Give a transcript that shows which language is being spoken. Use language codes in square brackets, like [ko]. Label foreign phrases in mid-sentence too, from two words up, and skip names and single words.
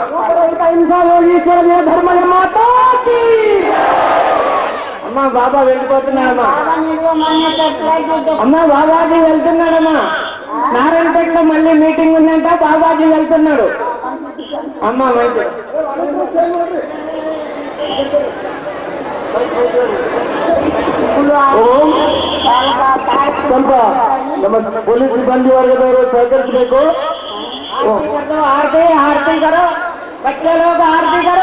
[te] అమ్మా బాబా వెళ్ళిపోతున్నాడమ్మా. అమ్మా బాబాజీ వెళ్తున్నాడమ్మా. నారాయణపేటలో మళ్ళీ మీటింగ్ ఉందంట, బాబాజీ వెళ్తున్నాడు. అమ్మా మంచి [kn] ಸ್ವಲ್ಪ ಪೊಲೀಸ್ ಸಿಬ್ಬಂದಿ ವರ್ಗದವರು ಸಹಕರಿಸಬೇಕು. [hi] आरती आरती करो बच्चे लोग आरती करो.